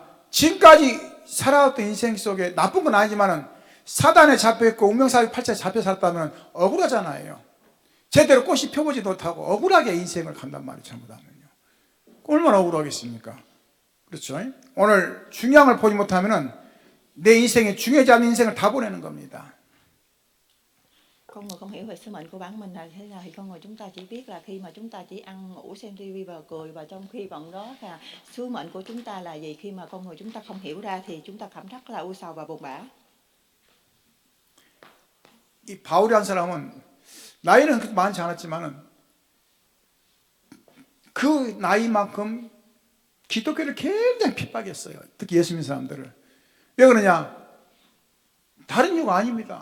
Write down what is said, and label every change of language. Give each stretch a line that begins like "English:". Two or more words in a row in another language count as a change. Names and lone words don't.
Korean: 지금까지 살아왔던 인생 속에 나쁜 건 아니지만은 사단에 잡혀있고 운명사의 팔자에 잡혀 살았다면 억울하잖아요. 제대로 꽃이 펴보지 못하고 억울하게 인생을 간단 말이에요. 잘못하면요. 얼마나 억울하겠습니까? 그렇죠? 오늘 중요한 걸 보지 못하면은 내 인생에 중요하지 않은 인생을 다 보내는 겁니다.
Vietnamese: Con người không hiểu về sứ mệnh của bản mình là thế nào thì con người chúng ta chỉ biết là khi mà chúng ta chỉ ăn ngủ xem tivi và cười, và trong khi bận đó là sứ mệnh của chúng ta là gì, khi mà con người chúng ta không hiểu ra thì chúng ta cảm rất là u sầu và buồn bã.
Korean: 이 바울이라는 사람은 나이는 그렇게 많지 않았지만은 그 나이만큼 기독교를 굉장히 핍박했어요. 특히 예수 믿는 사람들을. 왜 그러냐? 다른 이유가 아닙니다.